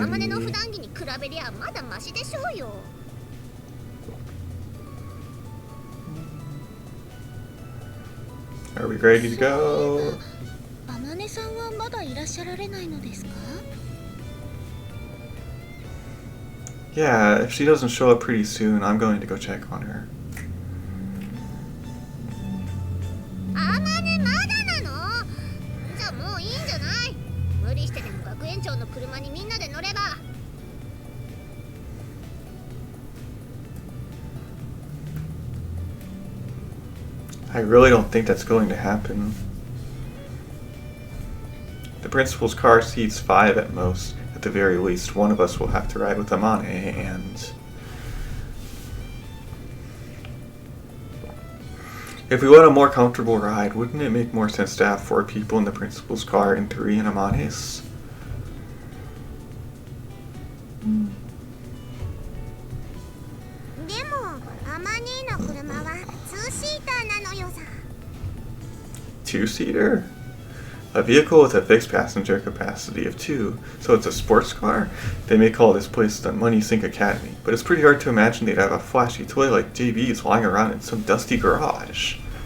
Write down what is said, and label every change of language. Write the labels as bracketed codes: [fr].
[ja] た天音の普段着に比べりゃまだマシでしょうよ。 [en] Are we ready to go? [ja] あまねさんはまだいらっしゃられないのですか？ [en] Yeah, if she doesn't show up pretty soon, I'm going to go check on her. [ja] あまねまだなの？じゃあもういいんじゃない？無理してでも学園長の車にみんなで乗れば。 [en] I really don't think that's going to happen. The principal's car seats 5 at most. At the very least, one of us will have to ride with Amane, and... if we want a more comfortable ride, wouldn't it make more sense to have 4 people in the principal's car and 3 in Amane's? [ja] でもアマネの車は2シーターなのよさ。 [en] 2-seater? A vehicle with a fixed passenger capacity of 2, so it's a sports car? They may call this place the Money Sink Academy, but it's pretty hard to imagine they'd have a flashy toy like JV's lying around in some dusty garage.